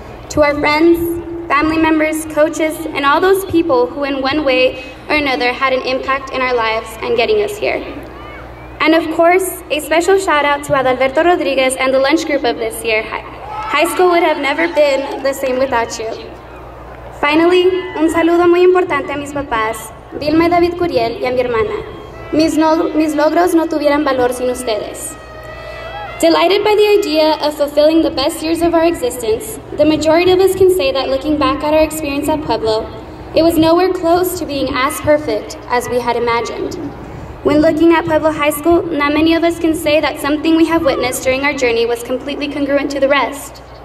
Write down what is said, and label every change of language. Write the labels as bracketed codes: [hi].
[en] To our friends, family members, coaches, and all those people who in one way or another had an impact in our lives and getting us here. And of course, a special shout out to Adalberto Rodriguez and the lunch group of this year. High school would have never been the same without you. [es] Finally, un saludo muy importante a mis papás, Vilma y David Curiel, y a mi hermana. Mis logros no tuvieran valor sin ustedes. [en] Delighted by the idea of fulfilling the best years of our existence, the majority of us can say that looking back at our experience at Pueblo, it was nowhere close to being as perfect as we had imagined. When looking at Pueblo High School, not many of us can say that something we have witnessed during our journey was completely congruent to the rest.